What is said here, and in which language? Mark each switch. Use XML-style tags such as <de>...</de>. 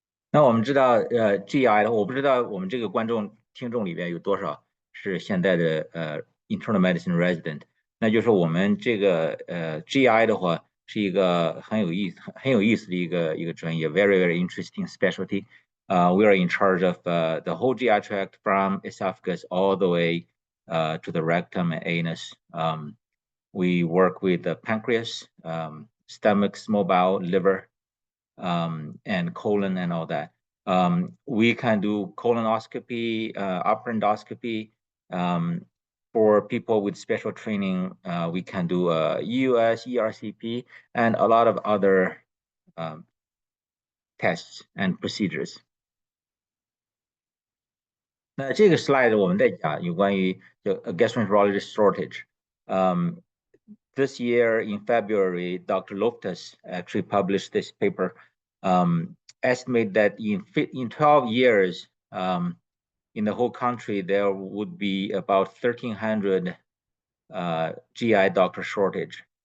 <zh>那我们知道，GI 的，我不知道我们这个听众里边有多少是现在的internal medicine resident。那就是我们这个GI 的话是一个很有意思的一个专业，</zh> <en>very very interesting specialty. We are in charge of the whole GI tract from esophagus all the way to the rectum and anus. We work with the pancreas, stomach, small bowel, liver, and colon and all that. We can do colonoscopy, upper endoscopy. For people with special training, we can do EUS, ERCP, and a lot of other um, tests and procedures.</en> <zh>那这个 slide 我们在讲有关于gastroenterology shortage.</zh> <en>This year in February, Dr. Loftus actually published this paper, estimate that in 12 years, in the whole country, there would be about 1,300 GI doctor shortage.</en>